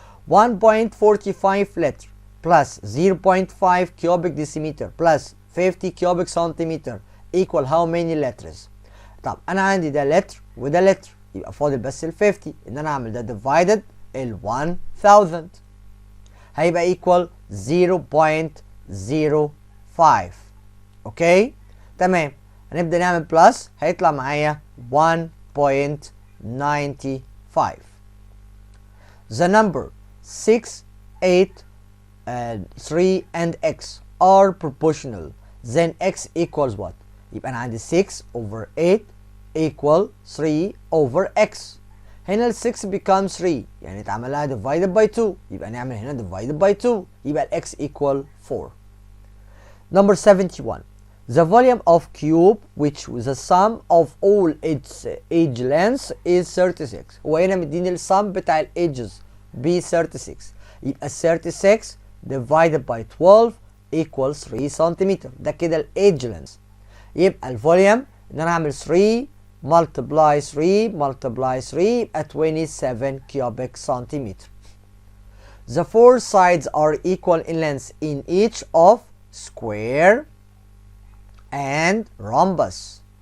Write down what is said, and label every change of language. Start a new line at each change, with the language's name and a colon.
Arabic: 1.45 لتر
English: plus 0.5 cubic decimeter plus 50 cubic centimeter equal how many liters؟
Arabic: طب انا عندي ده لتر وده لتر يبقى فاضل بس ال 50 ان انا اعمل ده divided ال 1000 هيبقى equal 0.05. اوكي تمام. هنبدا نعمل بلس هيطلع معايا 1.95.
English: The number 6, 8, 3 and x are proportional, then x equals what؟
Arabic: يبقى انا عندي
English: 6 over 8 equal 3 over x.
Arabic: هنا ال 6 becomes 3 يعني اتعمل لها divided by 2 يبقى نعمل هنا divided by 2 يبقى ال x equal 4.
English: Number 71. The volume of cube which the sum of all its edge lengths is 36.
Arabic: هو هنا مديني السم بتاع الedges ب 36 يبقى 36 divided by 12 equals 3 سنتيمتر. ده كده الايدج لينث. يبقى الفوليوم ان انا اعمل 3 multiply 3 multiply 3 يبقى 27 cubic centimeter.
English: The four sides are equal in length in each of square and rhombus.